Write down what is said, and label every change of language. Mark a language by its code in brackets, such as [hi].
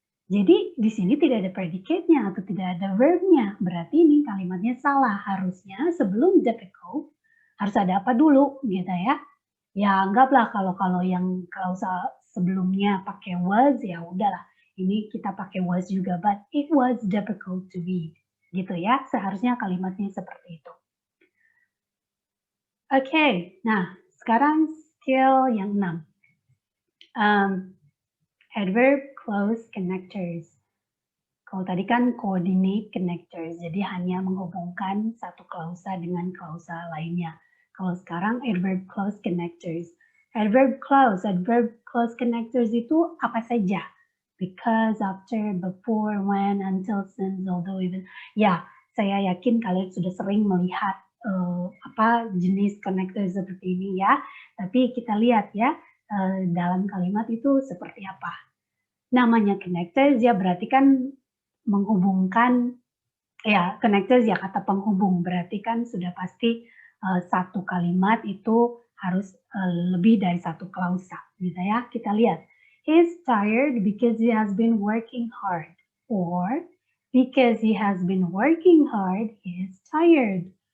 [id] Jadi di sini tidak ada predicate-nya atau tidak ada verb-nya. Berarti ini kalimatnya salah. Harusnya sebelum difficult harus ada apa dulu gitu ya. Ya anggaplah kalau yang klausa sebelumnya pakai was ya udahlah. Ini kita pakai [en] was juga, but it was difficult to read. [id] Gitu ya. Seharusnya kalimatnya seperti itu. Oke, nah sekarang skill yang 6. [en] Adverb clause connectors. [id] Kalau tadi kan coordinate connectors, jadi hanya menghubungkan satu klausa dengan klausa lainnya. Kalau sekarang adverb clause connectors. Adverb clause connectors itu apa saja? [en] Because, after, before, when, until, since, although, even. [id] Ya, saya yakin kalian sudah sering melihat jenis connector seperti ini ya. Tapi kita lihat ya, dalam kalimat itu seperti apa. Namanya connectors ya berarti kan menghubungkan, ya connectors ya kata penghubung, berarti kan sudah pasti satu kalimat itu harus lebih dari satu klausa gitu ya. Kita lihat, [en] he's tired because he has been working hard, or because he has been working hard, he is tired.